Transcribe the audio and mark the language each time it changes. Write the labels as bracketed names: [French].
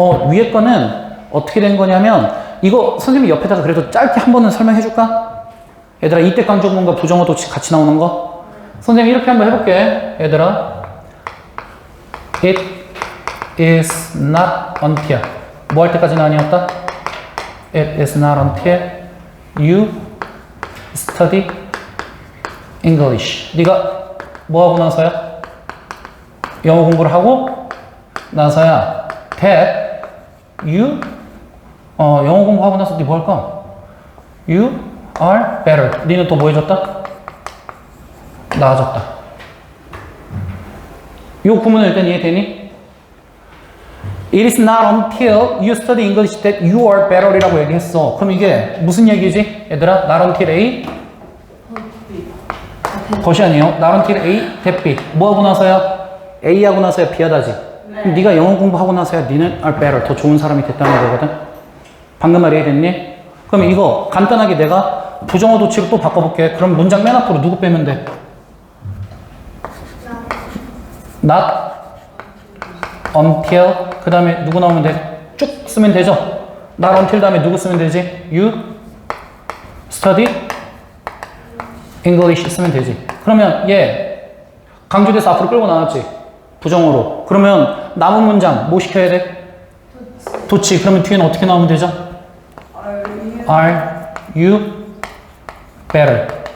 [Korean] 위에 거는 어떻게 된 거냐면, 이거 선생님이 옆에다가 그래도 짧게 한 번은 설명해 줄까? 얘들아, 이때 강조문과 부정어도 같이 나오는 거? 선생님 이렇게 한번 해볼게. 얘들아, it is not until 뭐 할 때까지는 아니었다? [English] It is not until you study English. [Korean] 네가 뭐 하고 나서야? 영어 공부를 하고 나서야 [English] that you [Korean] 영어 공부하고 나서 네 뭐 할까? [English] You are better. [Korean] 니는 또 뭐 해줬다? 나아졌다. 요 구문은 일단 이해되니? [English] It is not until you study English that you are better [Korean] 이라고 얘기했어. 그럼 이게 무슨 얘기지? 얘들아, not until A 것이 아니에요. not until A that B. 뭐 하고 나서야? A 하고 나서야 B 하다지. 네. 그럼 네가 영어 공부하고 나서야 니는 [English] are better. [Korean] 더 좋은 사람이 됐다는 거거든. 방금 말 이해됐니? 그럼 이거 간단하게 내가 부정어 도치로 또 바꿔볼게. 그럼 문장 맨 앞으로 누구 빼면 돼? not until 그 다음에 누구 나오면 돼? 쭉 쓰면 되죠? not until 다음에 누구 쓰면 되지? [English] you study English [Korean] 쓰면 되지. 그러면 얘 강조돼서 앞으로 끌고 나왔지? 부정어로. 그러면 남은 문장 뭐 시켜야 돼? 도치. 그러면 뒤에는 어떻게 나오면 되죠? [English] Are you better?